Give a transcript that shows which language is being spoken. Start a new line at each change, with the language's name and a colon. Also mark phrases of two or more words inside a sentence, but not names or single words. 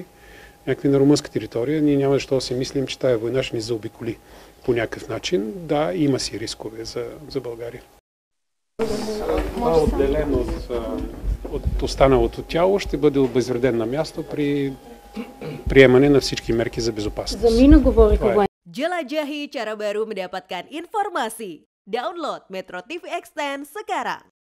Bulgarian: Някакви на румънска територия. Ние няма защо да си мислим, че тая война ще ни заобиколи по някакъв начин. Да, има си рискове за България. Отделен от останалото тяло ще бъде обезвреден на място при приемане на всички мерки за безопасност. За мина говориха.
Indonesian: Jelajahi cara baru mendapatkan informasi. Download Metro TV Extend sekarang.